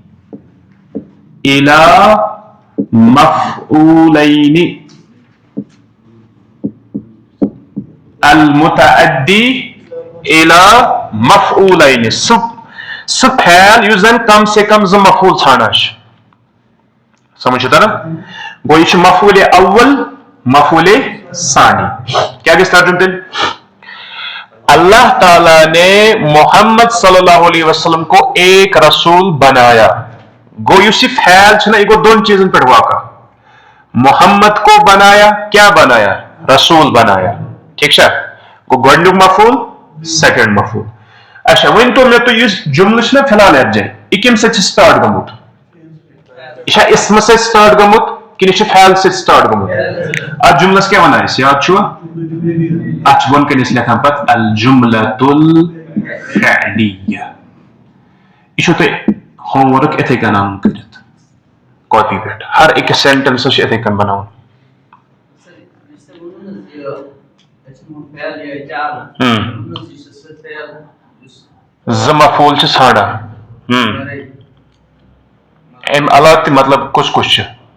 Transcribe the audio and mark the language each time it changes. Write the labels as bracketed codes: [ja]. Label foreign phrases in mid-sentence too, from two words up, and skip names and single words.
[ar] الى مفعولین المتعدی الى مفعولین [ks] سہ فعل یُس زن کم سے کم زٕ مفعول ژھانڈان چھُ سمجھ چھُ تران گوٚو یہِ چھُ مفعول اول مفعول ثانی کیا گژھِ ترجمہ تیٚلہِ [ur] اللہ تعالیٰ نے محمد صلی اللہ علیہ وسلم کو ایک رسول بنایا [ks] گو یُس یہ فعل چھُنہ یہ گوٚو دۄن چیٖزن پٮ۪ٹھ واقع [ur] محمد کو بنایا کیا بنایا رسول بنایا ٹھیک [ks] چھا گوٚو گۄڈنیُک مفعول سیکنڈ مفعول اچھا ؤنۍتو مےٚ تُہۍ یُس جملہٕ چھُنہ فی الحال یتھ جایہِ یہِ کمہِ سۭتۍ چھُ سٹارٹ گوٚمُت یہ چھا اسمہٕ سۭتۍ سٹارٹ گوٚمُت کِنہٕ یہِ چھُ فعل سۭتۍ سٹارٹ گوٚمُت اتھ جملس کیٛاہ ونان أسۍ یاد چھُوا اتھ چھِ بۄن کَنۍ أسۍ لیکھان پتہٕ [ar] الجملة الفعلیہ [ks] یہ چھُو تۄہہِ [en] home work [ks] اِتھے کٔنۍ انُن کٔرِتھ کاپی پٮ۪ٹھ ہر أکِس سینٹینسس چھُ اِتھے کٔنۍ بناوُن زٕ مفعول چھِ ژھانڈان امہِ علاوٕ تہِ مطلب کُس کُس چھُ